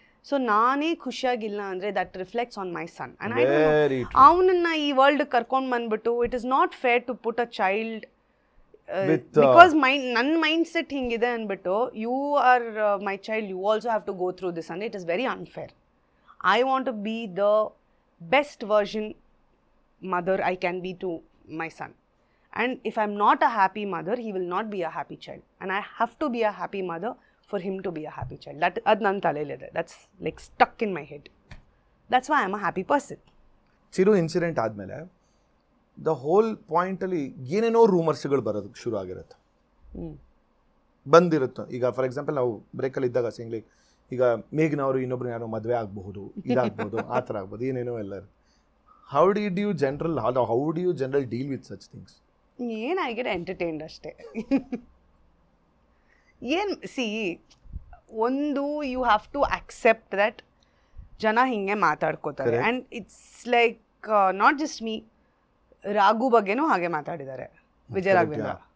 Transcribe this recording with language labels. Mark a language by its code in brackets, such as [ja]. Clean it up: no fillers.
[kn] So ನಾನೇ ಖುಷಿಯಾಗಿಲ್ಲ ಅಂದರೆ [en] that reflects on my son and I very [kn] ಅವನನ್ನ ಈ ವರ್ಲ್ಡ್ ಕರ್ಕೊಂಡು ಬಂದ್ಬಿಟ್ಟು [en] it is not fair to put a child With, because [kn] ನನ್ನ ಮೈಂಡ್ ಸೆಟ್ ಹಿಂಗಿದೆ ಅಂದ್ಬಿಟ್ಟು [en] You are my child you also have to go through this ಅಂದರೆ it is very unfair. I want to be the best version mother I can be to my son, and if I'm not a happy mother he will not be a happy child, and I have to be a happy mother for him to be a happy child. That [kn] ad nan talelide, [en] that's like stuck in my head. That's why I'm a happy person. [kn] Chiru incident ಆದಮೇಲೆ the whole ಪಾಯಿಂಟಲ್ಲಿ ಏನೇನೋ ರೂಮರ್ಸ್ಗಳು ಬರೋದಕ್ಕೆ ಶುರು ಆಗಿರುತ್ತೆ, ಬಂದಿರುತ್ತೆ. ಈಗ [en] for example [kn] ನಾವು ಬ್ರೇಕಲ್ಲಿ ಇದ್ದಾಗ ಸಿಂಗ್ಲಿ ಈಗ ಮೇಘ್ನವರು ಇನ್ನೊಬ್ರು ಯಾರೋ ಮದುವೆ ಆಗಬಹುದು, ಇದಾಗಬಹುದು, ಆ ಥರ ಆಗ್ಬೋದು, ಏನೇನೋ ಎಲ್ಲ ಇರುತ್ತೆ. [en] How do you generally deal with such things? ಏನು I get entertained ಅಷ್ಟೇ. ಏನು see ಒಂದು you have to accept that [kn] ಜನ ಹಿಂಗೆ ಮಾತಾಡ್ಕೋತಾರೆ. [en] and it's like not just me, [kn] Raghu ಬಗ್ಗೆನೂ ಹಾಗೆ ಮಾತಾಡಿದ್ದಾರೆ, [en] Vijaya Raghavendra.